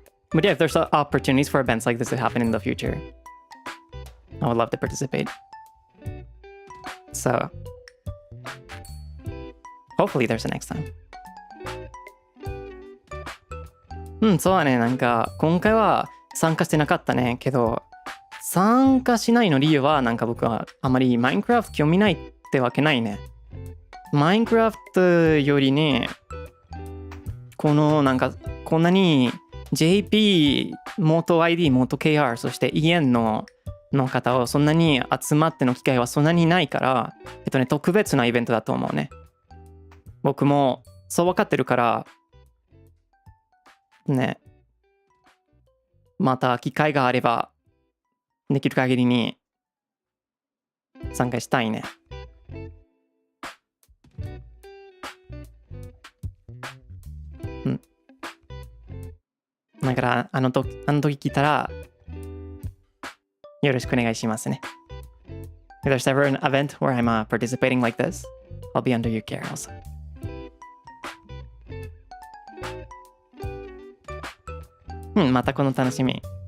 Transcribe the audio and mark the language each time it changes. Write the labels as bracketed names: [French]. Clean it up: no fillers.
[English] But yeah, if there's opportunities for events like this to happen in the future, I would love to participate. So hopefully there's a next time. [Japanese] そうだね。なんか今回は参加してなかったね。けど参加しないの理由はなんか僕はあまりマインクラフト興味ないってわけないね。マインクラフトよりね、このなんかこんなに JP、元 ID、元 KR、そして EN の方をそんなに集まっての機会はそんなにないから、特別なイベントだと思うね。僕もそう分かってるからね、また機会があればできる限りに参加したいね。だからあの時聞いたらよろしくお願いしますね。 [English] If there's ever an event where I'm participating like this, I'll be under your care also. [Japanese] またこの楽しみ。